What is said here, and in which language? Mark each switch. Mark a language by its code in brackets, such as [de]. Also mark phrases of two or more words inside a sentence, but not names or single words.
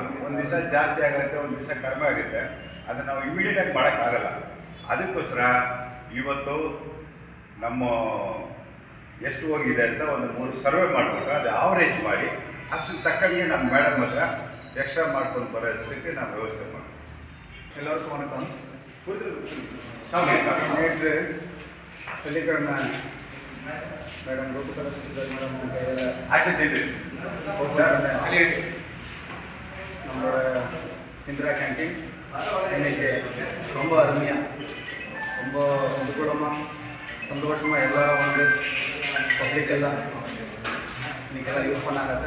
[kn] ಒಂದು ದಿವಸ ಜಾಸ್ತಿ ಆಗುತ್ತೆ, ಒಂದು ದಿವಸ ಕಡಿಮೆ ಆಗುತ್ತೆ. ಅದನ್ನು ನಾವು ಇಮಿಡಿಯೇಟಾಗಿ ಮಾಡೋಕ್ಕಾಗಲ್ಲ. ಅದಕ್ಕೋಸ್ಕರ ಇವತ್ತು ನಮ್ಮ ಎಷ್ಟು ಹೋಗಿದೆ ಅಂತ ಒಂದು 3 ಸರ್ವೆ ಮಾಡಿಬಿಟ್ಟು ಅದು ಆವ್ರೇಜ್ ಮಾಡಿ ಅಷ್ಟು ತಕ್ಕಂಗೆ ನಮ್ಮ ಮೇಡಮ್ ಹತ್ರ ಎಕ್ಸ್ಟ್ರಾ ಮಾಡ್ಕೊಂಡು ಬರೋಷ್ಟಕ್ಕೆ ನಾವು ವ್ಯವಸ್ಥೆ ಮಾಡ್ತೀವಿ. [ta] எல்லாருக்கும் வணக்கம். நேற்று வெள்ளிக்கிழமை மேடம் ரூபா சசிதர் மேடம் ஆச்சரியம் நம்மளோட இந்திரா கேண்டீன் இன்னைக்கு ரொம்ப அருமையாக, ரொம்ப அனுகூலமாக, சந்தோஷமாக எல்லாரும் வந்து பப்ளிக் எல்லாம் இன்றைக்கெல்லாம் யூஸ் பண்ணாங்க.